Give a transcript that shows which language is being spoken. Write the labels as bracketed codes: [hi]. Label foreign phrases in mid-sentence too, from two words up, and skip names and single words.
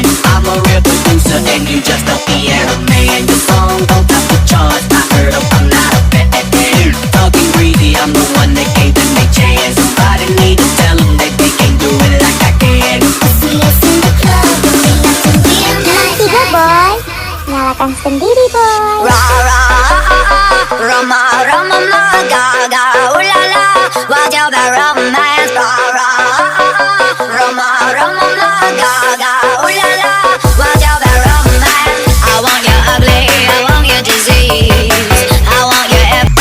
[en] I'm a real producer and you just a piano man. Your song don't top the charts, I heard them, I'm not a fan. Talking greedy, I'm the one that gave them a chance. Somebody need to tell them that they can't do it like I can. See us in the club. Tiga boy, [id] nyalakan sendiri boy. Roma, Roma, ma, ga, ga, ooh la la. [en] What's your bad romance? Roma, Roma, ma, ga, ga, ooh la la. What's your bad romance? I want you ugly, I want you disease, I want you